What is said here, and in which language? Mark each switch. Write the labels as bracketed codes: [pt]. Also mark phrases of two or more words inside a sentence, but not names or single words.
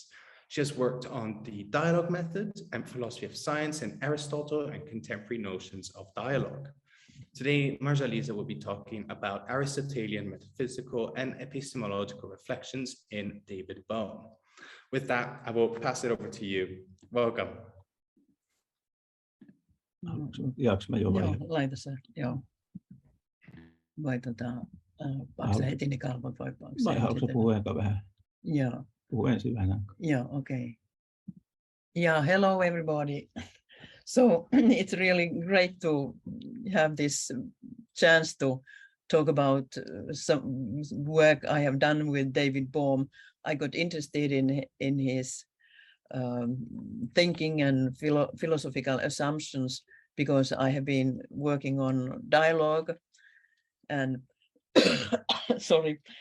[en] She has worked on the dialogue method and philosophy of science in Aristotle and contemporary notions of dialogue. Today, Marja-Liisa will be talking about Aristotelian metaphysical and epistemological reflections in David Bohm. With that, I will pass it over to you. Welcome. [fi] Laita se, joo. Vai paksa heti ne kalvot vai paksa? Vai haluatko puhua eka vähän? Joo. Puhu ensin vähän aikaa. [en] Yeah, okay. Yeah, hello everybody. So it's really great to have this chance to talk about some work I have done with David Bohm. I got interested in his thinking and philosophical assumptions because I have been working on dialogue and sorry.